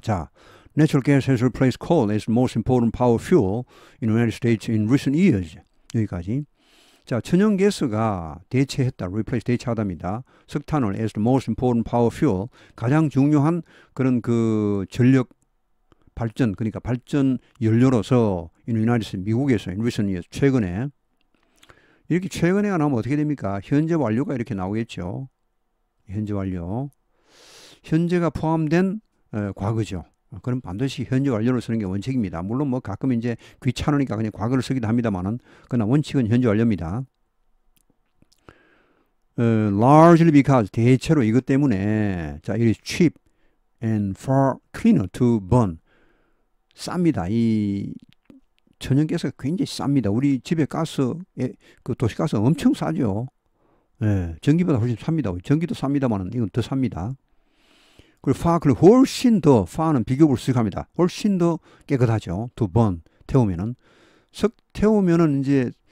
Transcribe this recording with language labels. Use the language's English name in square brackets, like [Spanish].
[English] 자, natural gas has replaced coal as the most important power fuel in the United States in recent years. [Korean] 여기까지. 자, 천연가스가 대체하답니다. 석탄을 [English] as the most important power fuel, [Korean] 가장 중요한 그런 전력 발전, 그러니까 발전 연료로서 [English] in the United States, [Korean] 미국에서 [English] in recent years, [Korean] 최근에. 이렇게 최근에가 나오면 어떻게 됩니까? 현재 완료가 이렇게 나오겠죠. 현재 완료. 현재가 포함된 과거죠. 그럼 반드시 현재 완료를 쓰는 게 원칙입니다. 물론 가끔 이제 귀찮으니까 그냥 과거를 쓰기도 합니다만은, 그러나 원칙은 현재 완료입니다. [English] largely because, [Korean] 대체로 이것 때문에, 자, [English] it is cheap and far cleaner to burn. [Korean] 쌉니다. 이 천연가스가 굉장히 쌉니다. 우리 집에 도시가스 엄청 싸죠. 예, 전기보다 훨씬 쌉니다. 전기도 쌉니다만은 이건 더 쌉니다. 그리고 훨씬 더, 파는 비교급을 수익합니다. 훨씬 더 깨끗하죠. [English] to burn, [Korean] 태우면은. 태우면은 이제